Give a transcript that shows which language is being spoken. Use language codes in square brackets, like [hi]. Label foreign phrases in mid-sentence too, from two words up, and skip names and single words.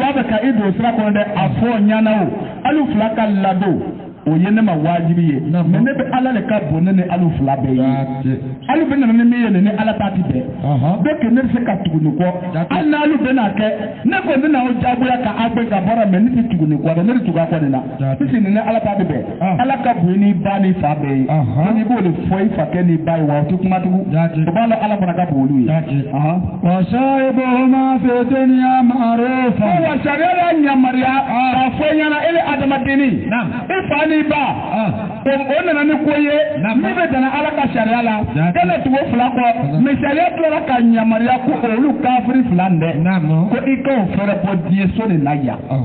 [bm] b'a fɛ ka i don sira kɔnɔ dɛ a fɔ ɲana o hali fila ka ladon o ye ne ma wajibi ye mais ne bɛ ala le ka bon ne ni alu fila bɛɛ ye alu bɛ nana ni min ye ni ala ta ti bɛn donc ne bɛ se ka tugu nin kɔ hali n'alu bɛ n'a kɛ ne ko ne n'aw jagoya ka aw bɛ ka bɔra mais ne tɛ tugu nin kɔ dɛ ne bɛ tugu a kɔ nin na puisque nin ni ala ta ti bɛn ala ka bon ni ba ni fa bɛɛ ye donc i b'o de fɔ i fakɛ ni ba ye wa o tɛ kuma tugun o b'a la ala fana ka bon olu ye. [ar] وصاحبهما في الدنيا معروفا [bm] ko wa sariya y'a yamaruya k'a fɔ ɲɛna ele adamadenni i fa ni ba o nana ni ko ye min bɛ dana ala ka sariya la kana tugu fila kɔ mais sariya tilara ka yamaruya ko olu kafiri fila dɛ ko i ka o fɛrɛ bɔ diɲɛ so de la yan